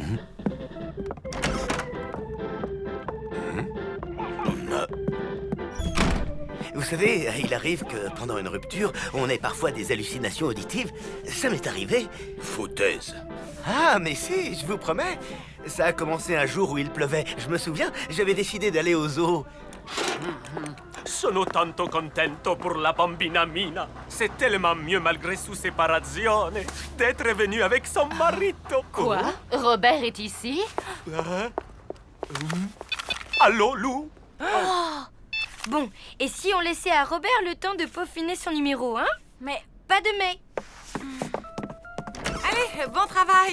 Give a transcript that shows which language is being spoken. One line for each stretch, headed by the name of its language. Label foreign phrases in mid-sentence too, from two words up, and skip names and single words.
French: Vous savez, il arrive que pendant une rupture, on ait parfois des hallucinations auditives. Ça m'est arrivé. Foutaise. Ah, mais si, je vous promets. Ça a commencé un jour où il pleuvait. Je me souviens, j'avais décidé d'aller au zoo.
Italian: Sono tanto contento
French: pour la
Italian: bambina Mina.
French: C'est tellement mieux malgré
Italian: sua separazione
French: d'être venu avec son marito. Quoi? Robert est ici? Allô, Lou? Bon, et si on laissait à Robert le temps de peaufiner son numéro, hein? Mais Pas de mais. Allez, bon travail.